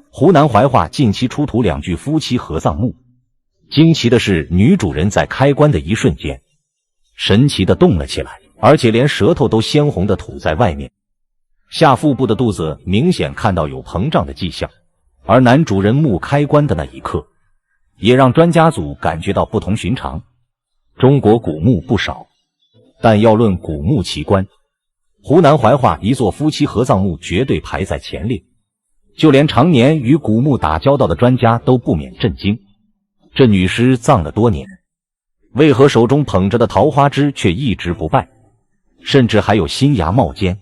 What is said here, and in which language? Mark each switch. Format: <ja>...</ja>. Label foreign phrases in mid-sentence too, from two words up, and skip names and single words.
<zh>湖南懷化近期出土2具夫妻合葬墓，驚奇的是，女主人在開棺的一瞬間，神奇的動了起來，而且連舌頭都鮮紅的吐在外面，下腹部的肚子明顯看到有膨脹的跡象，而男主人墓開棺的那一刻，也讓專家組感覺到不同尋常。中國古墓不少，但要論古墓奇觀，湖南懷化一座夫妻合葬墓絕對排在前列，就連常年與古墓打交道的專家都不免震驚。這女屍葬了多年，為何手中捧着的桃花枝卻一直不敗，甚至還有新芽冒尖？</zh>